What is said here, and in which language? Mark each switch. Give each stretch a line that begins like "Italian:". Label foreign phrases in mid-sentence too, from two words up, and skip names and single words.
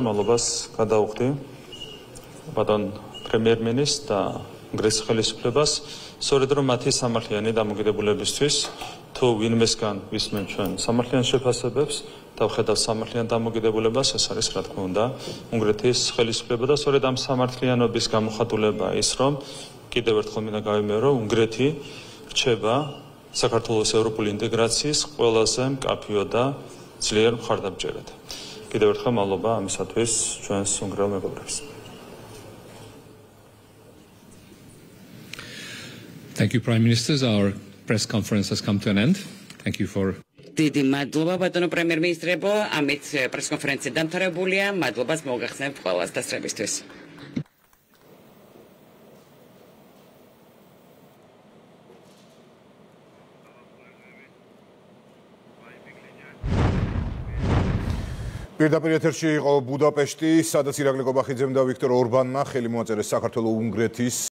Georgian: მადლობას გადავუხდი ბატონ პრემიერ-მინისტრს და უნგრეთის ხელისუფლებას, სწორედ რომ მათი სამართლიანი დამოკიდებულებისთვის თუ ვინმესგან ვისმენ ჩვენ სამართლიან შეფასებებს და ვხედავთ სამართლიან დამოკიდებულებას, ეს არის რა თქმა უნდა უნგრეთის ხელისუფლება და სწორედ ამ სამართლიანობის გამოხატულება ის, რომ კიდევ ერთხელ მინდა გავიმეორო, უნგრეთი რჩება საქართველოს ევროპული ინტეგრაციის ყველაზე მკაფიო და ძლიერ მხარდამჭერად. კიდევ ერთხელ მადლობა ამისათვის ჩვენს უნგრელ მეგობრებს.
English: Thank you, Prime Ministers. Our press conference has come to an end. Thank you for.
Georgian: დიდი მადლობა ბატონო პრემიერ-მინისტრებო, ამით პრესკონფერენცია დამთავრებულია. მადლობას მოგახსენებთ ყველას დასწრებისთვის. პირდაპირ ეთერში იყო ბუდაპეშტი, სადაც ირაკლი კობახიძემ და ვიქტორ ორბანმა ხელი მოაწერეს საქართველო-უნგრეთის